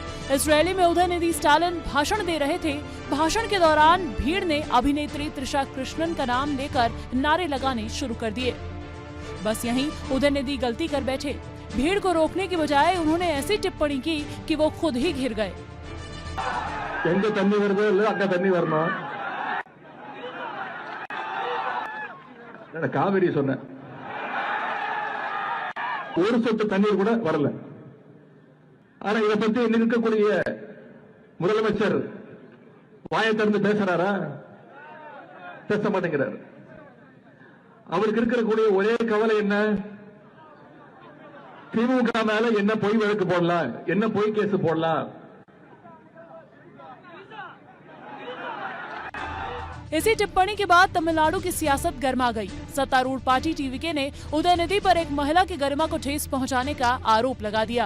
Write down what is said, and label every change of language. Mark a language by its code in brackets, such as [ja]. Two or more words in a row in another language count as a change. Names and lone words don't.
[hi] इस रैली में उदयनिधि स्टालिन भाषण दे रहे थे। भाषण के दौरान भीड़ ने अभिनेत्री त्रिशा कृष्णन का नाम लेकर नारे लगाने शुरू कर दिए। बस यहीं उदयनिधि गलती कर बैठे। भीड़ को रोकने की बजाय उन्होंने ऐसी टिप्पणी की कि वो खुद ही घिर गए। [ta] காவிரி சொன்ன ஒரு சொட்டு தண்ணீர் கூட வரல. ஆனா இத பத்தி இன்னைக்கு இருக்கக்கூடிய முதலமைச்சர் வாயை திறந்து பேசுறாரா? பேச மாட்டேங்கிறார். அவருக்கு இருக்கக்கூடிய ஒரே கவலை என்ன? திமுக மேல என்ன பொய் வழக்கு போடலாம், என்ன பொய் கேஸ் போடலாம். [hi] इसी टिप्पणी के बाद तमिलनाडु की सियासत गर्मा गई। सत्तारूढ़ पार्टी टीवीके ने उदयनिधि पर एक महिला की गरिमा को ठेस पहुंचाने का आरोप लगा दिया।